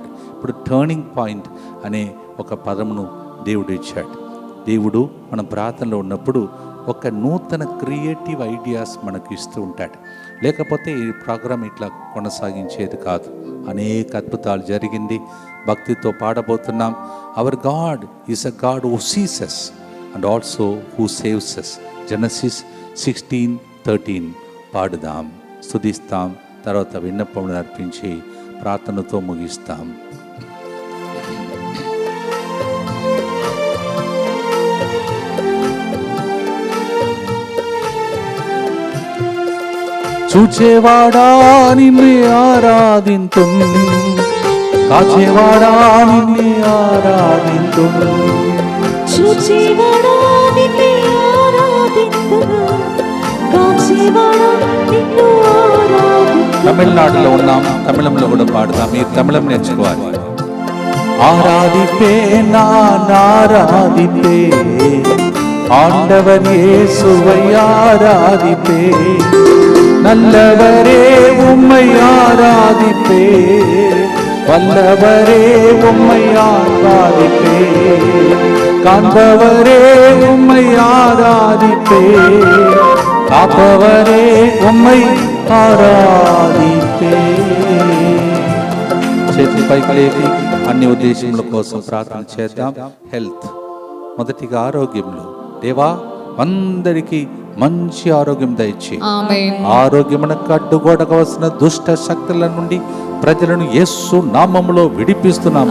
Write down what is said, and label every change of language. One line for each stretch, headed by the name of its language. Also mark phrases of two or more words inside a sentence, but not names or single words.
Telugu: ఇప్పుడు
English: turning point
Telugu: అనే ఒక పదమును దేవుడు ఇచ్చాడు. దేవుడు మన ప్రార్థనలో ఉన్నప్పుడు ఒక నూతన
English: creative ideas
Telugu: మనకు ఇస్తూ ఉంటాడు. లేకపోతే ఈ ప్రోగ్రామ్ ఇట్లా కొనసాగించేది కాదు. అనేక అద్భుతాలు జరిగింది. భక్తితో పాడబోతున్నాం.
English: Our God is a God who sees us and also who saves us.
Telugu: Genesis 16:13 పాడుదాం, స్తుతిస్తాం. తర్వాత విన్నపములు అర్పించి ప్రార్థనతో ముగిస్తాం. చూచేవాడా నిన్ను ఆరాధింతుం, కాచేవాడా నిన్ను ఆరాధింతుం, చూచేవాడా నిన్ను ఆరాధింతును, కాచేవాడా నిన్ను ఆరాధింతును. తమిళనాడులో ఉన్నాం, తమిళంలో కూడా పాడుతాం. మీరు తమిళం నేర్చుకోవాలి.
Tamil: ஆராதிப்பே நான் ஆராதிப்பே, ஆண்டவர் இயேசுவை ஆராதிப்பே, நல்லவரே உம்மை ஆராதிப்பே, வல்லவரே உம்மை ஆராதிப்பே, காண்பவரே உம்மை ஆராதிப்பே, காப்பவரே உம்மை ఆరాధిపే.
Telugu: చేతి పైకి లేపి అన్ని ఉద్దేశముల కోసం ప్రార్థన చేద్దాం. హెల్త్, మొదటిగా ఆరోగ్యంలో దేవా అందరికీ మంచి ఆరోగ్యం దయచి, ఆరోగ్యమునకు అడ్డుగోడగా వస్తున్న దుష్ట శక్తుల నుండి ప్రజలను యేసు నామములో విడిపిస్తున్నాం.